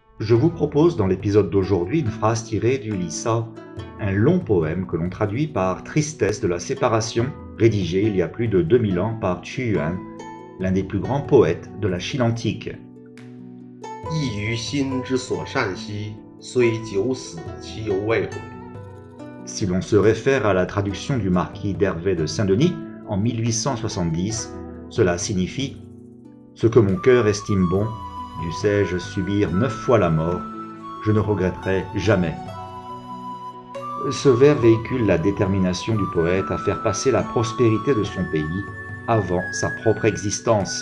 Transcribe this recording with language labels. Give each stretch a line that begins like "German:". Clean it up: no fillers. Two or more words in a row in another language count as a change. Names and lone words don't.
French: Je vous propose dans l'épisode d'aujourd'hui une phrase tirée du Lisa, un long poème que l'on traduit par Tristesse de la séparation, rédigé il y a plus de 2000 ans par Qu Yuan, l'un des plus grands poètes de la Chine antique.
Chinese: 异于心之所善兮，虽九死其犹未悔。
French: Si l'on se réfère à la traduction du marquis d'Hervé de Saint-Denis en 1870, cela signifie « Ce que mon cœur estime bon, dussé-je subir 9 fois la mort, je ne regretterai jamais. » Ce vers véhicule la détermination du poète à faire passer la prospérité de son pays avant sa propre existence.